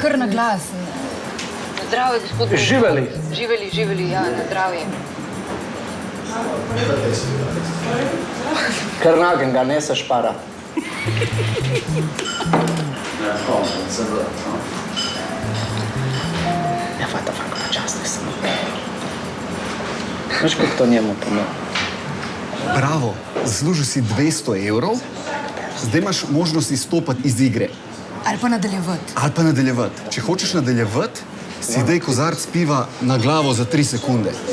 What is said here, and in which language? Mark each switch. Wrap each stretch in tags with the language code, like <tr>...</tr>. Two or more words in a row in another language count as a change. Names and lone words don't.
<sl>kar na glas. Zdravje, gospod. Živeli. Živeli, ja, na zdravje. Kar nagen ga ne se špara. Ja,</sl> <en>what the fuck,</en> <sl>počasni sem. Veš, kako to njemu pomeni? Bravo, zaslužil si 200 evrov, zdaj imaš možnost izstopati iz igre. Ali pa nadaljevati. Ali pa nadaljevati. Če hočeš nadaljevati, si daj kozarc piva na glavo za 3 sekunde.</sl>